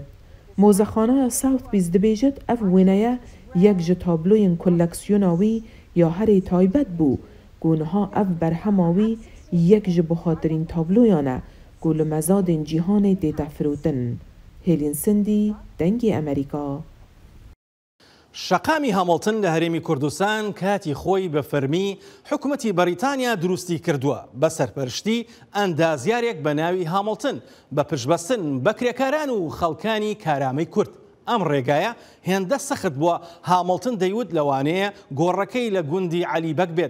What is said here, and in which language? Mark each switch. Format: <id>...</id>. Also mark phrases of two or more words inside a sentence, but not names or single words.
<ku>Mozexaneya Sotheby's dibêjit ev wêneye yek ji tabloyên koleksiyona wî ya herê taybet bû ku niha ev berhema wî yek ji bihatirîn tabloyan e ku li mezadên cîhanê tête firotin. Hêlin Sindî, dengê Amerîka.</ku> <ckb>شەقامی هەمڵتن لە هەرێمی کوردستان کاتی خۆی بە فەرمی حکوومەتی بەریتانیا دروستی کردووە بە سەرپەرشتی ئەندازیارێک بە ناوی هەمڵتن بە پشتبەستن بە کرێکاران و خەڵکانی کارامەی کورد. ئەم ڕێگایە هێندە سەخت بووە. هامڵتن دەیوت لەوانەیە گۆڕەکەی لە گوندی عەلیبەگ بێت.</ckb>